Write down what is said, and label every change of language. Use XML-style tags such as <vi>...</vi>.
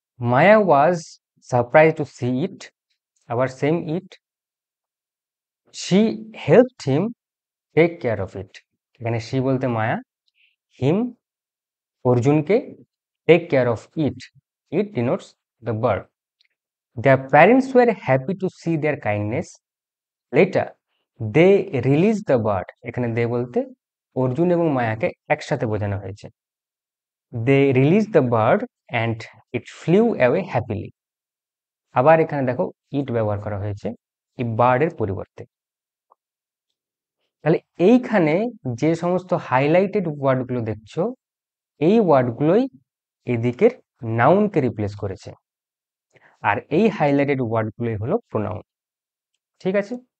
<en>Maya was surprise to see it, আবার same it. She helped him take care of it,</en> <bn>এখানে she বলতে মায়া,</bn> <en>Him অর্জুনকে, take care of it, it denotes the bird. Their parents were happy to see their kindness. Later, they released the bird.</en> <bn>এখানে দে বলতে অর্জুন এবং মায়াকে একসাথে বোঝানো হয়েছে।</bn> <en>They released the bird and it flew away happily.</en> <bn>আবার এখানে দেখো ইট ব্যবহার করা হয়েছে এই বার্ডের পরিবর্তে। তাহলে এইখানে যে সমস্ত হাইলাইটেড ওয়ার্ডগুলো দেখছো, এই ওয়ার্ডগুলোই এদিকের নাউনকে রিপ্লেস করেছে, আর এই হাইলাইটেড ওয়ার্ডগুলোই হলো প্রোনাউন, ঠিক আছে।</bn>